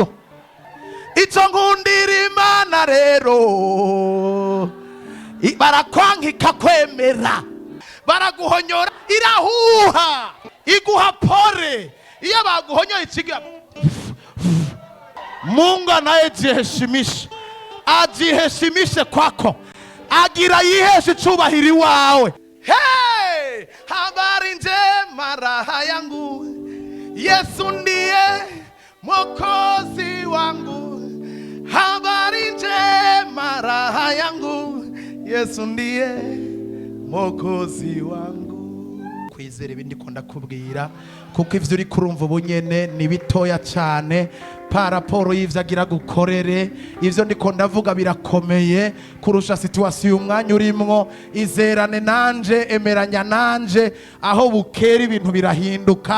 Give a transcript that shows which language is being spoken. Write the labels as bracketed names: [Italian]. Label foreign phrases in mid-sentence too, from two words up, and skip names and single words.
[Rundi] Ico ngundira Imana rero, barakwankika kwemera, baraguhonyora, irahuha, iguha pole. Iyo baguhonyoye ikiga, [Swahili] Mungu anayejiheshimisha ajiheshimishe kwako, [Rundi] agira yiheshe icubahiro iwawe. [Swahili] Hey, habari njema raha yangu, Yesu ndiye mwokozi wangu. Habari njema raha yangu, Yesu ndiye mwokozi wangu. [Rundi] Kwizera ibindi ko ndakubwira, kuko ivyo uri kurumva ubunyene ni bitoya cyane paraporo y'ivyo agira gukorere. Ivyo ndiko ndavuga birakomeye kurusha situation umwanya urimwo. Izerane nanje, emeranya nanje, aho bukera ibintu birahinduka.